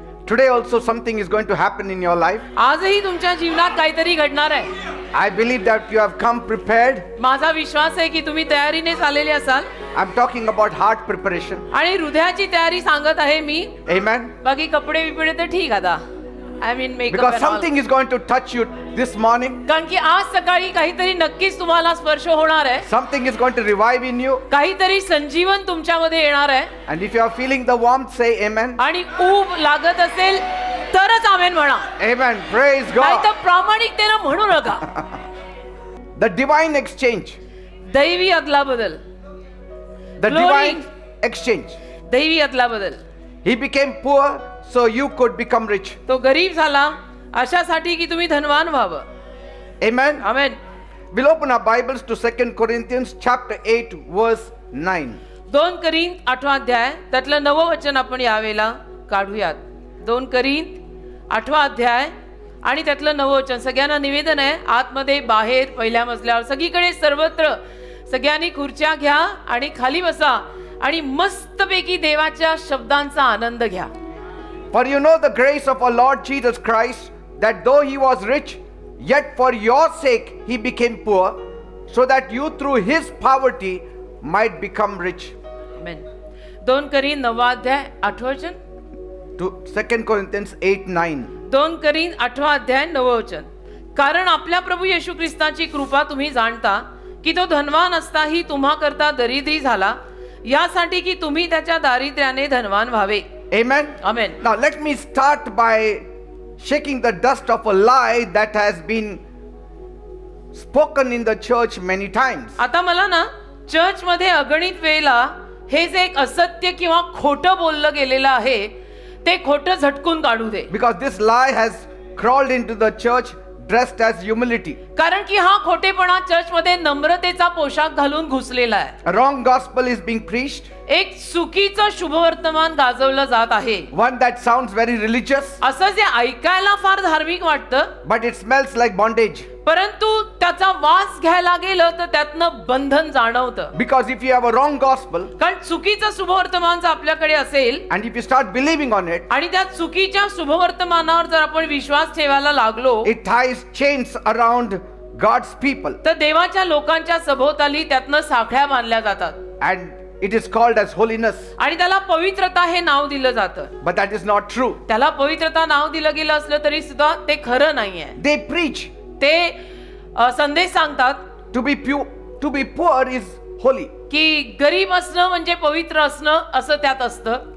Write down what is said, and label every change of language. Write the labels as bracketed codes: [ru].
[en] Today also something is going to happen in your life. [mr] आजही तुमच्या जीवनात काहीतरी घडणार आहे. [en] I believe that you have come prepared. [mr] माझा विश्वास आहे की तुम्ही तयारीने आलेले असाल. [en] I'm talking about heart preparation. [mr] आणि हृदयाची तयारी सांगत आहे मी. [en] Amen. [mr] बाकी कपडे बिपडे तर ठीक आता. [en] I mean makeup Because and all. something is going to touch you this morning. [mr] कारण की आज सकाळी काहीतरी नक्कीच तुम्हाला स्पर्श होणार आहे. [en] Something is going to revive in you. [mr] काहीतरी संजीवन तुमच्यामध्ये येणार आहे. [en] And if you are feeling the warmth, say amen. [mr] आणि ऊब लागत असेल तरच आमेन म्हणा. [en] Amen. Praise [mr] नाही [en] God. [mr] तर प्रामाणिकतेने म्हणू नका. [en] The divine exchange. [mr] दैवी अदला बदल. [en] The Glory. divine exchange. [mr] दैवी अदला बदल. [en] He became poor so you could become rich. [mr] तो गरीब झाला अशासाठी की तुम्ही धनवान व्हावं. [en] Amen. [mr] Amen. [en] We'll open our Bibles to 2 Corinthians chapter 8 verse 9. [mr] 2 Corinth 8 अध्याय त्यातलं 9 वचन आपण यावेळेला काढूयात. 2 करिंथ 8 अध्याय आणि त्यातलं 9 वचन. सगळ्यांना निवेदन आहे आतमध्ये बाहेर पहिल्या मजल्यावर सगळीकडे सर्वत्र सगळ्यांनी खुर्च्या घ्या आणि खाली बसा आणि मस्तपैकी देवाच्या शब्दांचा आनंद घ्या. [en] For you know the grace of our Lord Jesus Christ, that though he was rich, yet for your sake he became poor, so that you through his poverty might become rich. [mr] Amen. 2 Corinth 9 अध्याय 8 वचन. [en] To 2 Corinthians 8:9. [mr] 2 Corinth 8 अध्याय 9 वचन. कारण आपल्या प्रभू येशू ख्रिस्ताची कृपा तुम्ही जाणता की तो धनवान असताही तुम्हा करता दरिद्री झाला यासाठी की तुम्ही त्याच्या दारिद्र्याने धनवान व्हावे. [en] Amen. [mr] Amen. [en] Now let me start by shaking the dust of a lie that has been spoken in the church many times. [mr] आता मला ना चर्च मध्ये अगणित वेळेला हे जे एक असत्य किंवा खोटं बोललं गेलेलं आहे ते खोटं झटकून काढू दे. [en] Because this lie has crawled into the church dressed as humility. [mr] कारण की हा खोटेपणा चर्च मध्ये नम्रतेचा पोशाख घालून घुसलेला आहे. [en] A wrong gospel is being preached. [mr] एक चुकीचं शुभवर्तमान गाजवलं जात आहे. [en] One that sounds very religious, [mr] असं जे ऐकायला फार धार्मिक वाटतं [en] but it smells like bondage. [mr] परंतु त्याचा वास घ्यायला गेलं तर त्यातनं बंधन जाणवतं. [en] Because if you have a wrong gospel [mr] कारण चुकीचं शुभवर्तमान जर आपल्याकडे असेल [en] and if you start believing on it, [mr] आणि त्या चुकीच्या शुभवर्तमानावर जर आपण विश्वास ठेवायला लागलो [en] it ties chains around God's people [mr] तर देवाच्या लोकांच्या सभोवताली त्यातनं साखळ्या बांधल्या जातात. [en] and it is called as holiness, [mr] आणि त्याला पवित्रता हे नाव दिलं जातं. [en] but that is not true. [mr] त्याला पवित्रता नाव दिलं गेलं असलं तरी सुद्धा ते खरं नाहीये. [en] They preach [mr] ते संदेश सांगतात [en] to be poor is holy. [mr] की गरीब असणं म्हणजे पवित्र असणं असं त्यात असतं.